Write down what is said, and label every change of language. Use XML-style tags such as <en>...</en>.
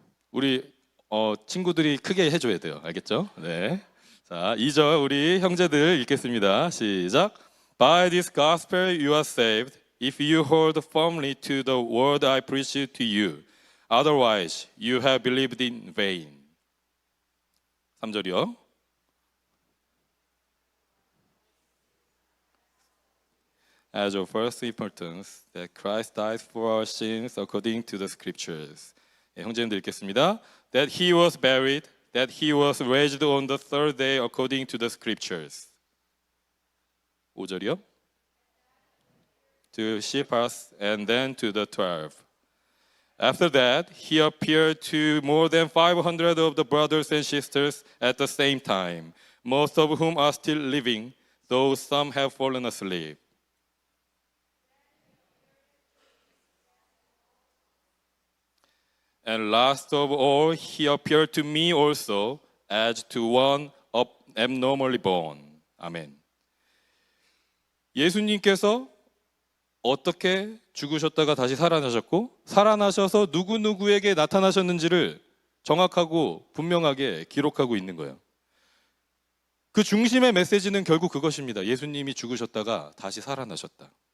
<ko>우리 친구들이 크게 해줘야 돼요. 알겠죠? 네. 자, 2절 우리 형제들 읽겠습니다. 시작.</ko> <en>By this gospel you are saved, if you hold firmly to the word I preached to you. Otherwise, you have believed in vain.</en> <ko>3절이요.</ko> <en>As of first importance, that Christ died for our sins according to the scriptures.</en> <ko>네, 형제님들 읽겠습니다.</ko> <en>That he was buried, that he was raised on the third day according to the scriptures.</en> <ko>5절이요.</ko> <en>To Cephas and then to the 12. After that, he appeared to more than 500 of the brothers and sisters at the same time, most of whom are still living, though some have fallen asleep. And last of all, he appeared to me also, as to one abnormally born.</en> <ko>아멘. 예수님께서 어떻게 죽으셨다가 다시 살아나셨고 살아나셔서 누구누구에게 나타나셨는지를 정확하고 분명하게 기록하고 있는 거예요. 그 중심의 메시지는 결국 그것입니다. 예수님이 죽으셨다가 다시 살아나셨다.</ko>